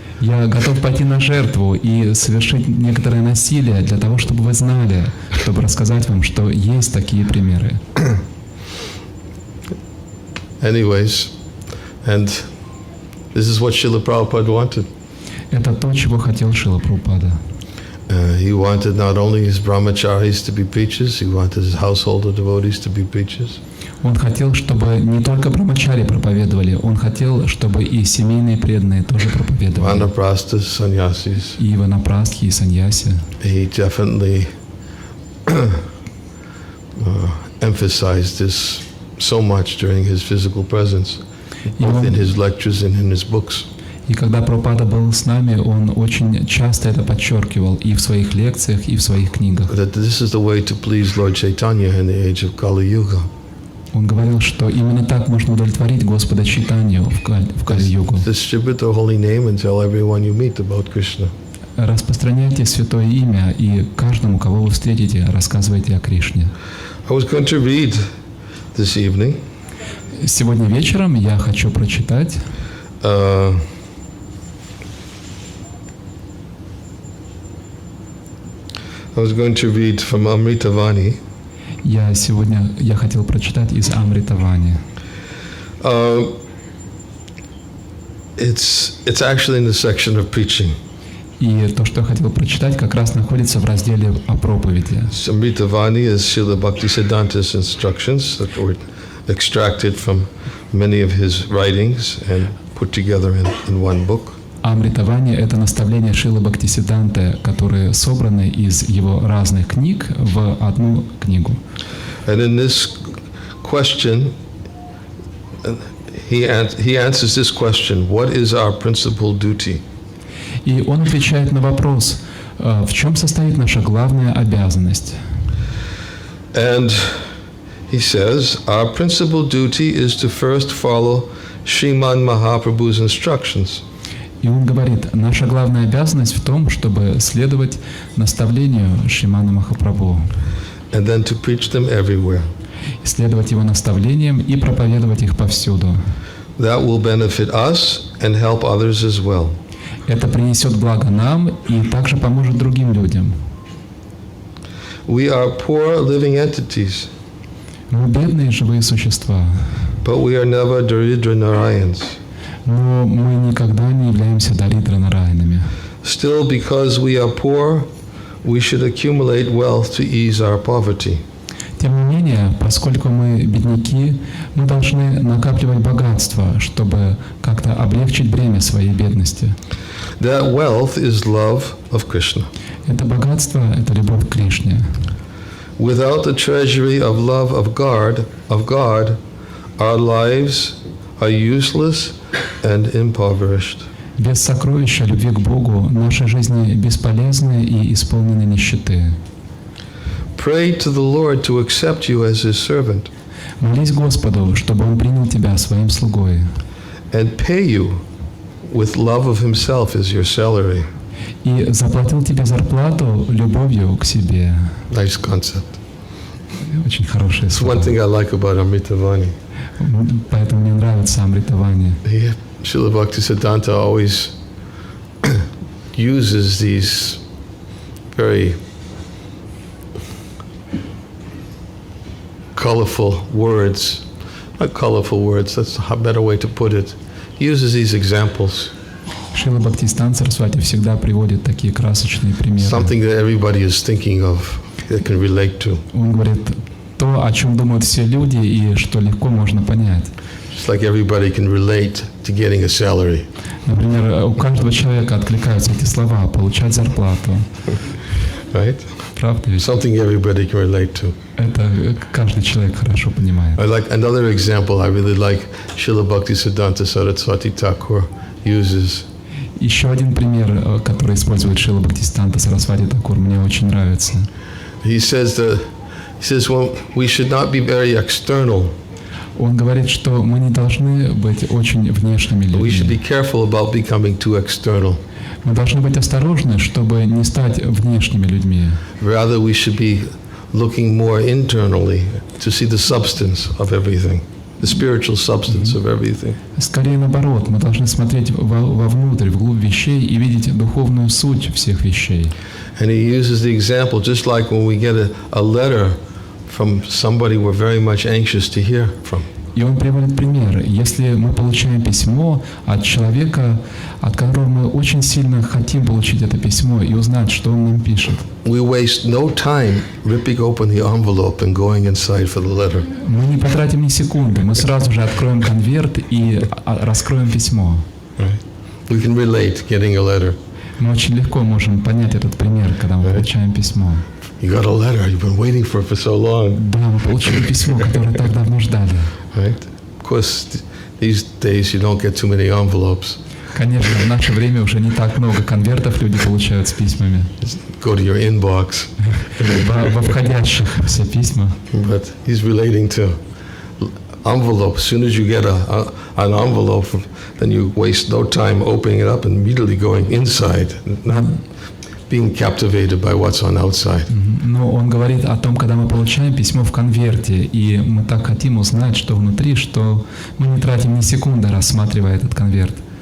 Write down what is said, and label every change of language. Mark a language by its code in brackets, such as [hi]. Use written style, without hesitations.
[ru] Я готов пойти на жертву и совершить некоторое насилие для того, чтобы вы знали, чтобы рассказать вам, что есть такие примеры. [en] Anyways, and this is what Srila Prabhupada wanted. [ru] Это то, чего хотел Шрила Прабхупада. [en] He wanted not only his brahmacharis to be preachers, he wanted his household devotees to be preachers. [ru] Он хотел, чтобы не только брамачари проповедовали, он хотел, чтобы и семейные преданные тоже проповедовали. [en] Vanaprasthas, sannyasis. [ru] И ванапрастхи, и санньяси. [en] He definitely emphasized this so much during his physical presence, both in his lectures and in his books. [ru] И когда Прабхупада был с нами, он очень часто это подчеркивал и в своих лекциях, и в своих книгах. [en] That this is the way to please Lord Chaitanya in the age of Kali Yuga. [ru] Он говорил, что именно так можно удовлетворить Господа Чайтанью в Кали-югу. [en] Distribute the holy name and tell everyone you meet about Krishna. [ru] Распространяйте святое имя, и каждому, кого вы встретите, рассказывайте о Кришне. [en] I was going to read this evening. [ru] Сегодня вечером я хочу прочитать [en] I was going to read from Amritavani. [ru] Я хотел прочитать из Амритавани. [en] It's actually in the section of preaching. [ru] И то, что я хотел прочитать, как раз находится в разделе о проповеди. [en] Amritavani is Srila Bhaktisiddhanta's instructions that were extracted from many of his writings and put together in one book. [ru] Амритавани — это наставления Шрилы Бхактисиддханты, которые собраны из его разных книг в одну книгу. [en] And in this question, he answers this question: what is our principal duty? [ru] И он отвечает на вопрос, в чем состоит наша главная обязанность. [en] And he says, our principal duty is to first follow Sriman Mahaprabhu's instructions. [ru] И он говорит, наша главная обязанность в том, чтобы следовать наставлению Шримана Махапрабху. [en] And then to preach them everywhere. [ru] Следовать его наставлениям и проповедовать их повсюду. [en] That will benefit us and help others as well. [ru] Это принесет благо нам и также поможет другим людям. [en] We are poor living entities. [ru] Мы бедные живые существа. [en] But we are never Daridra Narayans. [ru] Но мы никогда не являемся Даридра Нарайанами. [en] Still, because we are poor, we should accumulate wealth to ease our poverty. [ru] Тем не менее, поскольку мы бедняки, мы должны накапливать богатство, чтобы как-то облегчить бремя своей бедности. [en] That wealth is love of Krishna. [ru] Это богатство — это любовь к Кришне. [en] Without the treasury of love of God, our lives are useless and impoverished. [ru] Без сокровища любви к Богу наши жизни бесполезны и исполнены нищеты. [en] Pray to the Lord to accept you as His servant. Молись Господу, чтобы Он принял тебя своим слугой. And pay you with love of himself as your salary. [ru] И заплатил тебе зарплату любовью к себе. [en] Nice concept. [ru] Очень хорошее [en] It's one [ru] слово. [en] thing I like about Amritavani. [ru] Поэтому мне нравится Амритавани. [en] Srila Bhaktisiddhanta always uses these very colorful words. Not colorful words, that's a better way to put it. He uses these examples. [ru] Шрила Бхактивиданты Сарасвати всегда приводит такие красочные примеры. [en] Something that everybody is thinking of, that can relate to. [ru] Он говорит то, о чем думают все люди и что легко можно понять. [en] Just like everybody can relate to getting a salary. [ru] Например, у каждого человека откликаются эти слова «получать зарплату». [en] Right? [ru] Правда ведь? [en] Something everybody can relate to. [ru] Это каждый человек хорошо понимает. [en] I like another example I really like Srila Bhaktisiddhanta Saraswati Thakur uses. [ru] Еще один пример, который использует Шрила Бхактивиданты Сарасвати Такур, мне очень нравится. [en] He says well, we should not be very external. [ru] Он говорит, что мы не должны быть очень внешними [en] We should be [ru] людьми. [en] careful about becoming too external. [ru] Мы должны быть осторожны, чтобы не стать внешними людьми. [en] Rather, we should be looking more internally to see the substance of everything, the spiritual substance of everything. [ru] Скорее наоборот, мы должны смотреть вовнутрь, вглубь вещей и видеть духовную суть всех вещей. [en] And he uses the example just like when we get a letter from somebody we're very much anxious to hear from. [ru] И он приводит пример. Если мы получаем письмо от человека, от которого мы очень сильно хотим получить это письмо и узнать, что он нам пишет, [en] We waste no time ripping open the envelope and going inside for the letter. [ru] мы не потратим ни секунды, мы сразу же откроем конверт и раскроем письмо. [en] Right? We can relate getting a letter. [ru] Мы очень легко можем понять этот пример, когда мы получаем письмо. [en] You got a letter, you've been waiting for it for so long. [ru] Да, мы получили письмо, которое так давно ждали. [en] Right? Of course, these days you don't get too many envelopes. [ru] Конечно, в наше время уже не так много конвертов люди получают с письмами. [en] Just go to your inbox. [ru] Во входящих все письма. [en] But he's relating to envelope. As soon as you get an envelope, then you waste no time opening it up and immediately going inside, not being captivated by what's on outside. [ru] Но он говорит о том, когда мы получаем письмо в конверте, и мы так хотим узнать, что внутри, что мы не тратим ни секунды, рассматривая этот конверт.